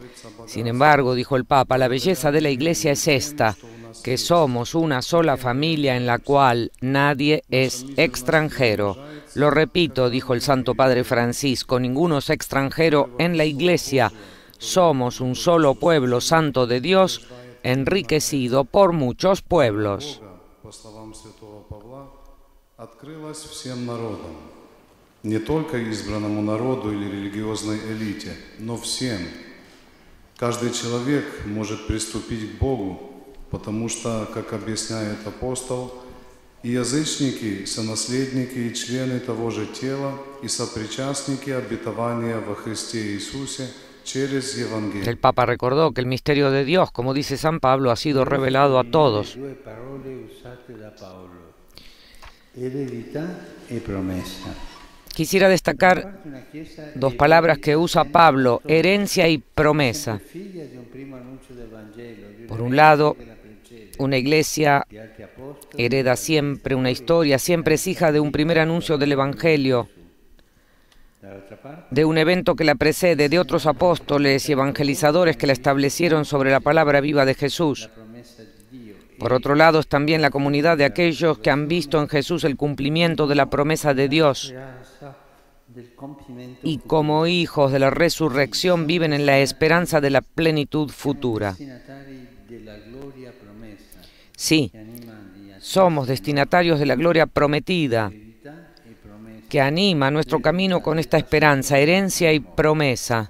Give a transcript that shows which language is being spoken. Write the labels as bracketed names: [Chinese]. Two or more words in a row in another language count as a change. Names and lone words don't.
[Spanish] Sin embargo, dijo el Papa, la belleza de la Iglesia es esta, que somos una sola familia en la cual nadie es extranjero. Lo repito, dijo el Santo Padre Francisco, ninguno es extranjero en la Iglesia. Somos un solo pueblo santo de Dios, enriquecido por muchos pueblos. [Russian] По словам святого Павла, открылась всем народам, не только избранному народу или религиозной элите, но всем. Каждый человек может приступить к Богу, потому что, как объясняет апостол, и язычники, сонаследники и члены того же тела, и сопричастники обетования во Христе Иисусе через Евангелие. [Spanish] El Papa recordó que el misterio de Dios, como dice San Pablo, ha sido revelado a todos. [Italian] Due parole usate da Paolo, eredità e promessa. [Spanish] Quisiera destacar [Italian] Una chiesa [Spanish] dos palabras que usa Pablo: herencia y promesa. [Italian] figlia di un primo annuncio del Vangelo, di [Spanish] Por un lado, una iglesia [Italian] di altri apostoli, [Spanish] hereda siempre una historia, siempre es hija de un primer anuncio del Evangelio, [Italian] dall'altra parte [Spanish] de un evento que la precede, de otros apóstoles y evangelizadores que la establecieron sobre la palabra viva de Jesús. [Italian] promessa di Dio. [Spanish] Por otro lado, es también la comunidad de aquellos que han visto en Jesús el cumplimiento de la promesa de Dios. Gracia y como hijos de la resurrección viven en la esperanza de la plenitud futura. Sí, somos destinatarios de la gloria prometida, que anima nuestro camino con esta esperanza, herencia y promesa.